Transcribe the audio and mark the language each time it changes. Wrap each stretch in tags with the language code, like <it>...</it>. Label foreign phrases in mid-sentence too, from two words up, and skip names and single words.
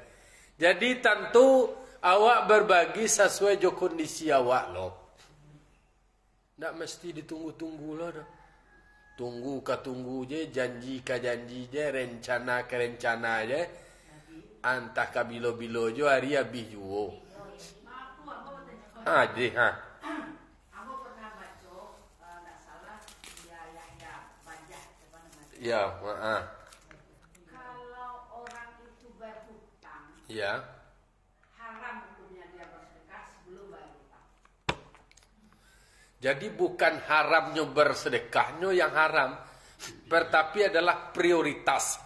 <min>Jadi tentu awak berbagi sesuai jo kondisi awak lo. Tak mesti ditunggu-tunggu lo dah. Tunggu ka tunggu je, janji ka janji je, rencana ka rencana je. Antah ka bilo-bilo jo hari habis juo. Ha je ha.</min> <id>Aku pernah baca, tak salah, ya pajak apa namanya. Ya, maaf. Kalau orang itu berhutang, Ya. haram hukumnya dia bersedekah sebelum bayar hutang. Jadi bukan haramnya bersedekahnya yang haram, tetapi adalah prioritas.</id>